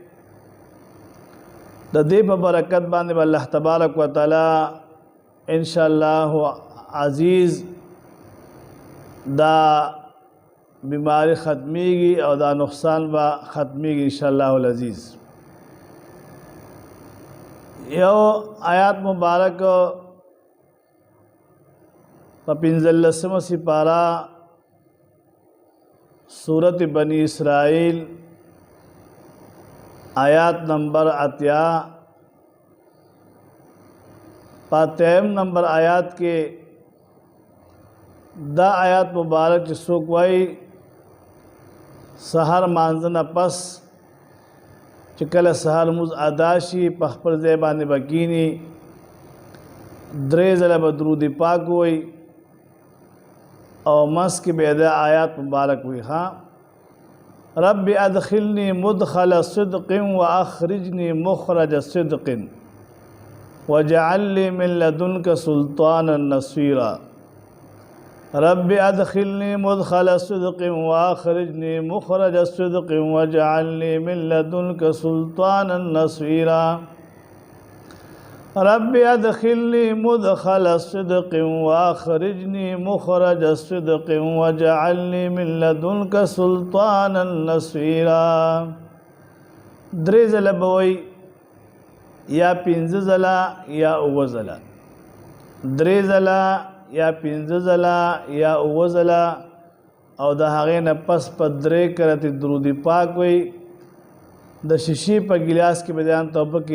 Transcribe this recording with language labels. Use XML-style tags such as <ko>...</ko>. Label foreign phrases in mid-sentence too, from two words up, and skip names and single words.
<ps>د دې په برکت باندې به الله تبارک وتعالی انشاءالله عزیز دا بیماری ختمیږي او دا نقصان به ختمیږي</ps> <ar>انشاءالله العزیز</ar> <ps>یو آیات مبارک په 15 سپارہ سورت بنی اسرائیل آیات نمبر 80 پاتیم</ps> <ur>نمبر آیات کے</ur> <ps>دا آیات مبارک چې څوک وایي سحر مانځنه پس چې کله سحر لمونځ ادا شي په خپل ځای باندې به کیني 3 ځله به درود پاک وایي او منځ کې به دا آیات مبارک وي ها</ps> <ar>رب ادخلنی مدخل صدق واخرجنی مخرج صدق وجعل لي من لدنك سلطانا نصيرا رب ادخلنی مدخل صدق واخرجنی مخرج صدق وجعل لي من لدنك سلطانا نصيرا رب ادخلنی مدخل صدق واخرجنی مخرج صدق وجعل لي من لدنك سلطانا نصيرا</ar> <ps>3 ځله به وایي یا 5 ځله یا 9 ځله 3 ځله یا 5 ځله یا 9 ځله او د هغې نه پس په 3 کرتې درود پاک وي د شیشې په ګلاس کې به ځان توبه کې</ps>